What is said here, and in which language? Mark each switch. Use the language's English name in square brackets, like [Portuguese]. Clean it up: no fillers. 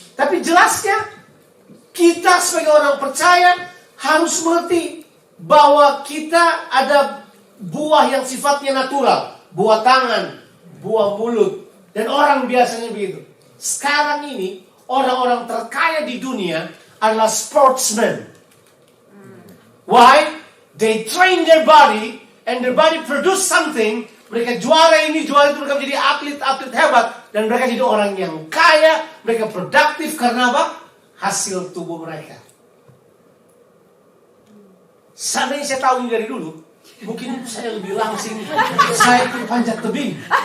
[Indonesian] Tapi jelasnya, kita sebagai orang percaya harus mengerti bahwa kita ada buah yang sifatnya natural. Buah tangan, buah mulut. Dan orang biasanya begitu. Sekarang ini, orang-orang terkaya di dunia adalah sportsmen. [English] Why? They train their body, and their body produce something. [Indonesian] Mereka juara ini, juara itu, mereka menjadi atlet-atlet hebat. Dan mereka jadi orang yang kaya, mereka produktif karena apa? Hasil tubuh mereka. Seandainya saya tahu ini dari dulu, mungkin saya lebih langsing. Saya ikut panjat tebing.